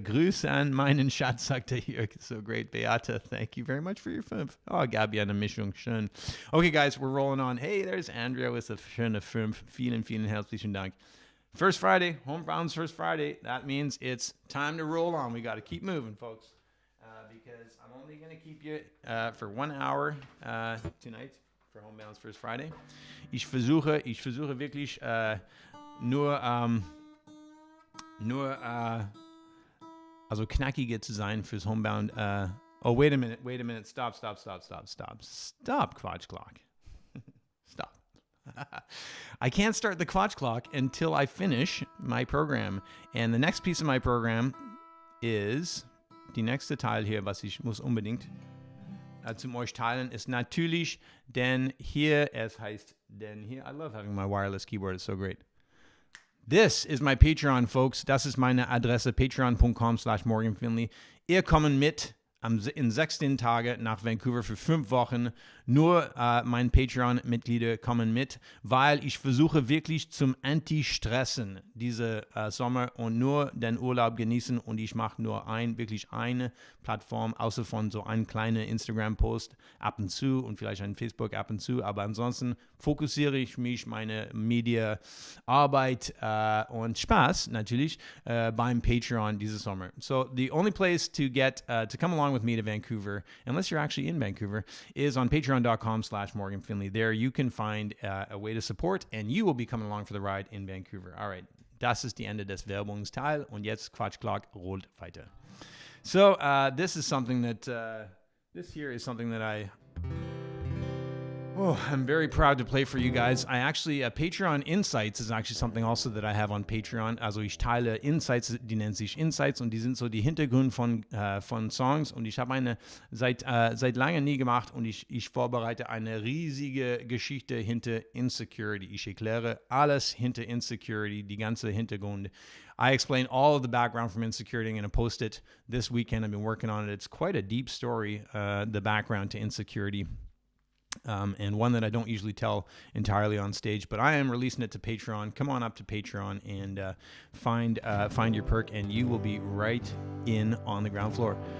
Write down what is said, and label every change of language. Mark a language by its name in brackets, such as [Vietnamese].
[German] Grüße an meinen Schatz, sagt er hier. [English] So great, Beate, thank you very much for your 5. [German] Oh, Gabi, eine Mischung, schön. [English] Okay, guys, we're rolling on. Hey, there's Andrea with a schöne 5. [German] Vielen herzlichen Dank. [English] First Friday, Homebound's First Friday. That means it's time to roll on. We got to keep moving, folks. Because I'm only going to keep you for 1 hour tonight for Homebound's First Friday. [German] Ich versuche wirklich also knackige zu sein fürs Homebound. [English] Oh, wait a minute. Stop, Quatsch Clock. Stop. I can't start the Quatsch Clock until I finish my program. And the next piece of my program is... [German] Die nächste Teil hier, was ich muss unbedingt zum euch teilen, ist natürlich, denn hier, [English] I love having my wireless keyboard, it's so great. This is my Patreon, folks. [German] Das ist meine Adresse, patreon.com/morganfinley. Ihr kommen mit in 16 Tagen nach Vancouver für 5 Wochen. Nur meine Patreon-Mitglieder kommen mit, weil ich versuche wirklich zum Anti-Stressen diese Sommer und nur den Urlaub genießen und ich mache nur wirklich eine Plattform, außer von so einem kleinen Instagram-Post ab und zu und vielleicht ein Facebook ab und zu, aber ansonsten fokussiere ich mich meine Media-Arbeit und Spaß natürlich beim Patreon dieses Sommer. [English] So the only place to get to come along with me to Vancouver, unless you're actually in Vancouver, is on patreon.com/morganfinley. There you can find a way to support and you will be coming along for the ride in Vancouver. [German] All right, das ist die Ende des Werbungsteil und jetzt Quatsch Clock rollt weiter. [English] So this is something that this here is something that Oh, I'm very proud to play for you guys. I actually, Patreon Insights ist actually something also that I have on Patreon. [German] Also ich teile Insights, die nennen sich Insights und die sind so die Hintergründe von Songs und ich habe eine seit langem nie gemacht und ich vorbereite eine riesige Geschichte hinter Insecurity. Ich erkläre alles hinter Insecurity, die ganze Hintergründe. [English] I explain all of the background from Insecurity. I'm going to post it this weekend. I've been working on it. It's quite a deep story, the background to Insecurity. And one that I don't usually tell entirely on stage, but I am releasing it to Patreon. Come on up to Patreon and find your perk, and you will be right in on the ground floor.